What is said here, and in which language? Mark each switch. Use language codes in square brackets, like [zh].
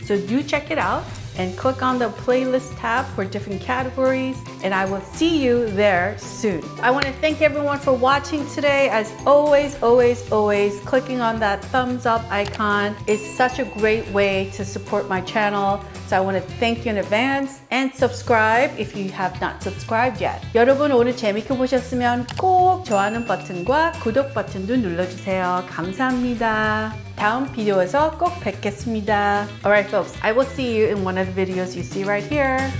[en] So do check it out and click on the playlist tab for different categories, and I will see you there soon. I want to thank everyone for watching today. As always, clicking on that thumbs up icon is such a great way to support my channel. So I want to thank you in advance and subscribe if you have not subscribed yet. [ko] 여러분 오늘 재밌게 보셨으면 꼭 좋아하는 버튼과 구독 버튼도 눌러주세요. 감사합니다. 다음 비디오에서 꼭 뵙겠습니다. [en] Alright folks, I will see you in one of the videos you see right here.